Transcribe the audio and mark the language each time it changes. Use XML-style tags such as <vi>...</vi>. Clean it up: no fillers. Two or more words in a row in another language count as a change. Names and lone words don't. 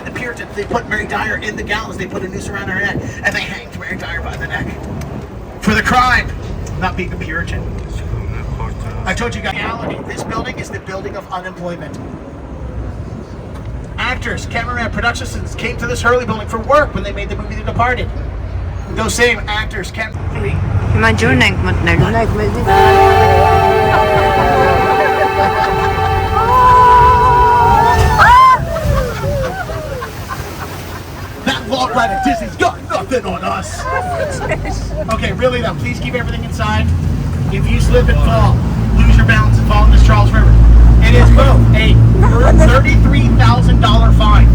<en>The Puritans, they put Mary Dyer in the gallows. They put a noose around her head, and they hanged Mary Dyer by the neck for the crime of not being a Puritan. I told you guys, reality, this building is the building of unemployment. Actors, cameramen, production assistants came to this Hurley building for work when they made the movie The Departed. Those same actors came.</en> <hy>Հիմա ջուրն ենք մտնելու։</hy> <en>That log ride at Disney's got nothing on us. Okay, really though, please keep everything inside. If you slip and fall, lose your balance and fall in this Charles River, it is both a $33,000 fine.</en>